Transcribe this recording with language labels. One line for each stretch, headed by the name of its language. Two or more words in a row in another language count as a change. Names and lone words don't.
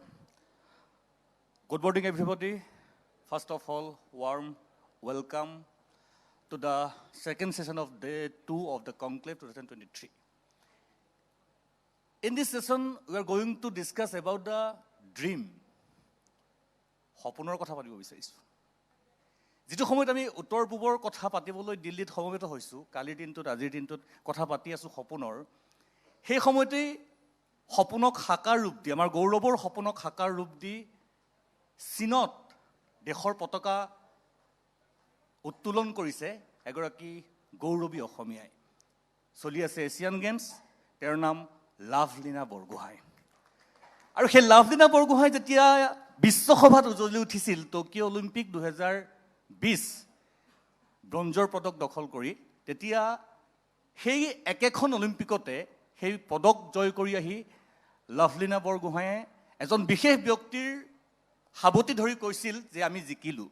English: Good morning, everybody. First of all, warm welcome to the second session of day 2 of the Conclave 2023. In this session, we are going to discuss about the dream.
Assamese: সপোনৰ কথা পাতিব বিচাৰিছোঁ। যিটো সময়ত আমি উত্তৰ পূবৰ কথা পাতিবলৈ দিল্লীত সমবেত হৈছোঁ, কালিৰ দিনটোত আজিৰ দিনটোত কথা পাতি আছোঁ সপোনৰ. সেই সময়তে সপোনক সাকাৰ ৰূপ দি, আমাৰ গৌৰৱৰ সপোনক সাকাৰ ৰূপ দি চীনত দেশৰ পতাকা উত্তোলন কৰিছে এগৰাকী গৌৰৱী অসমীয়াই। চলি আছে এছিয়ান গেমছ, তেওঁৰ নাম লাভলীনা বৰগোহাঁই। আৰু সেই লাভলীনা বৰগোহাঁই যেতিয়া বিশ্বসভাত উজলি উঠিছিল টকিঅ' অলিম্পিক 2020 ব্ৰঞ্জৰ পদক দখল কৰি, তেতিয়া সেই একেখন অলিম্পিকতে সেই পদক জয় কৰি আহি লাভলীনা বৰগোহাঁয়ে এজন বিশেষ ব্যক্তিৰ সাৱটি ধৰি কৈছিল যে আমি জিকিলোঁ।